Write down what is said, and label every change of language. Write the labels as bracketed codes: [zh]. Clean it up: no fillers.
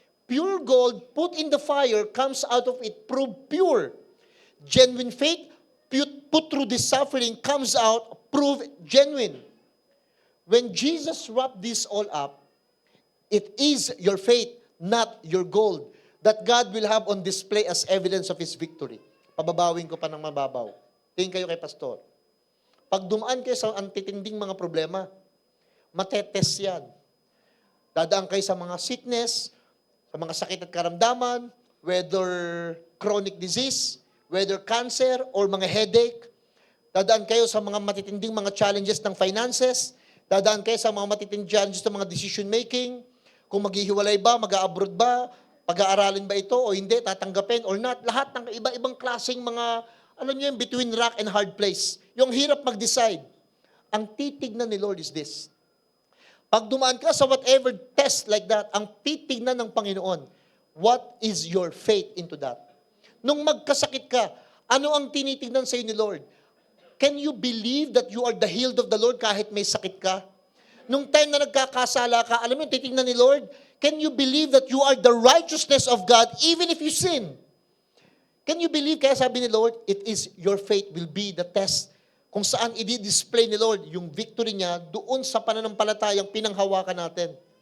[en] Pure gold put in the fire comes out of it proved pure. Genuine faith put through this suffering comes out proved genuine. When Jesus wrapped this all up, it is your faith, not your gold, that God will have on display as evidence of His victory. [tl] Pababawin ko pa ng mababaw. Tingin kayo kay pastor. Pag dumaan kayo sa antitinding mga problema, matetest yan. Dadaan kayo sa mga sickness, sa mga sakit at karamdaman, [en] whether chronic disease, whether cancer, [tl] or mga headache. Dadaan kayo sa mga matitinding mga challenges ng finances. Dadaan kayo sa mga matitinding challenges ng mga decision making. Kung maghihiwalay ba, mag-a-abroad ba, pag-aaralin ba ito o hindi, tatanggapin or not. Lahat ng iba-ibang klaseng mga, alam niyo yung [en] between rock and hard place. [tl] Yung hirap mag-decide. Ang titignan ni Lord [en] is this. Pag dumaan ka sa whatever test like that, [tl] ang titignan ng Panginoon, [en] what is your faith into that? [tl] Nung magkasakit ka, ano ang tinitignan sa iyo ni Lord? [en] Can you believe that you are the healed of the Lord [tl] kahit may sakit ka? Nung time na nagkakasala ka, alam mo yung titignan ni Lord, [en] can you believe that you are the righteousness of God even if you sin? Can you believe, [tl] kaya sabi ni Lord, [en] it is your faith will be the test [tl] kung saan i-display ni Lord yung victory niya doon sa pananampalatayang pinanghawakan natin.